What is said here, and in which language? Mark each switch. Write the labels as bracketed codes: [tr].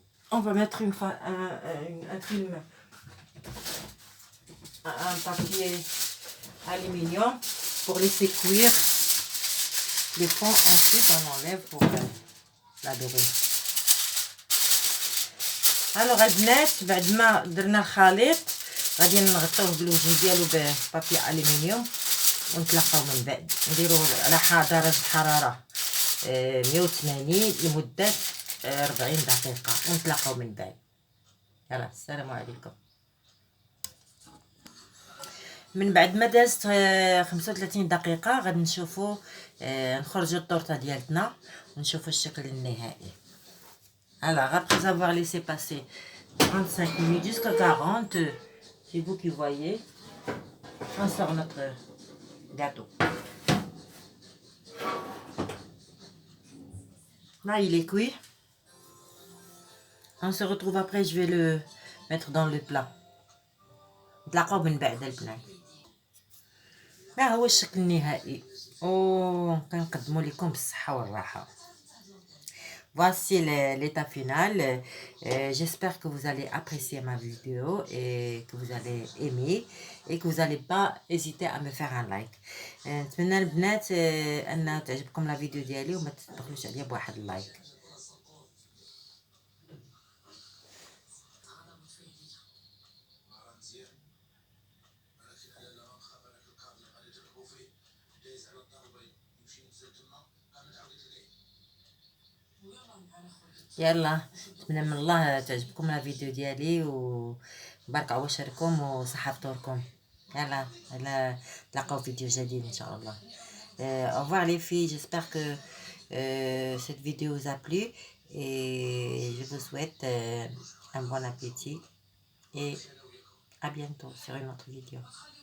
[fr] On va mettre un film, un papier aluminium pour laisser cuire le fond. Ensuite, on enlève pour la dorer. [ar] Alors البنات بعد ما درنا الخليط غادي نغطوه بالوجه ديالو ببابي الومنيوم ونتلاقاو من بعد. نديروه على درجه حراره 180 لمده 40 دقيقه ونتلاقاو من بعد. يلا السلام عليكم. من بعد ما دازت 35 دقيقه غادي نشوفوا نخرجوا الطورطه ديالتنا ونشوفوا الشكل النهائي. [fr] Alors, après avoir laissé passer 35 minutes jusqu'à 40, c'est vous qui voyez, on sort notre gâteau. Là, il est cuit. On se retrouve après, je vais le mettre dans le plat. [ar] نتلاقاو من بعد البنات. ما هو الشكل النهائي. كنقدموا لكم بالصحة والراحة. [fr] Voici l'état final. J'espère que vous allez apprécier ma vidéo et que vous allez aimer et que vous n'allez pas hésiter à me faire un like. [ar] نتمنى البنات أن تعجبكم لا فيديو ديالي وما تبخلوش عليا بواحد اللايك. يلا نتمنى من الله تعجبكم لا فيديو ديالي وبارك عواشركم وصحة فطوركم. يلا نتلاقاو فيديو جديد ان شاء الله. [fr] Au revoir les filles, j'espère que cette vidéo vous a plu et je vous souhaite un bon appétit et à bientôt sur une autre vidéo.